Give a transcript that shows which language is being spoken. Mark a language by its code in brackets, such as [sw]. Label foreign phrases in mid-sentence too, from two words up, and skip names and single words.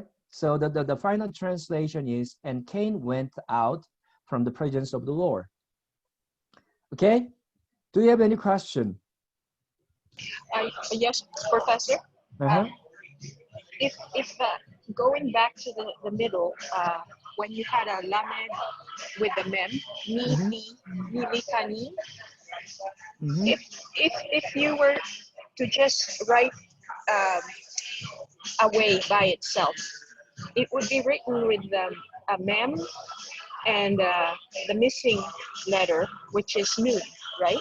[en] So the final translation is, and Cain went out from the presence of the Lord. Okay? Do you have any question? Yes, Professor. If going back to the middle, when you had a lamed with the mem, [he] mi, li, kani, [en] if you were to just write away by itself, it would be written with a mem and the missing letter, which is nun, right?